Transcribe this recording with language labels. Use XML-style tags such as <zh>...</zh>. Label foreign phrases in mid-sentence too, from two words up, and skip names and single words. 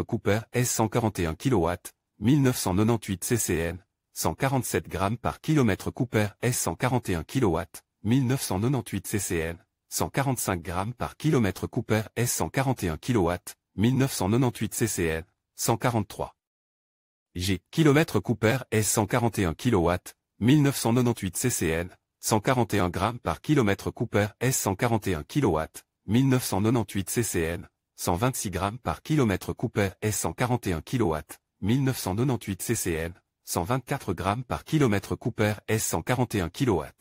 <fr>Cooper S 141 kW, 1998 ccn, 147 g par km. Cooper S 141 kW, 1998 ccn, 145 g par km. Cooper S 141 kW, 1998 ccn, 143 G. Kilomètre Cooper S 141 kW, 1998 ccn, 141 g par kilomètre Cooper S 141 kW, 1998 ccn, 126 g par kilomètre Cooper S 141 kW, 1998 ccn, 124 g par kilomètre Cooper S 141 kW.</fr>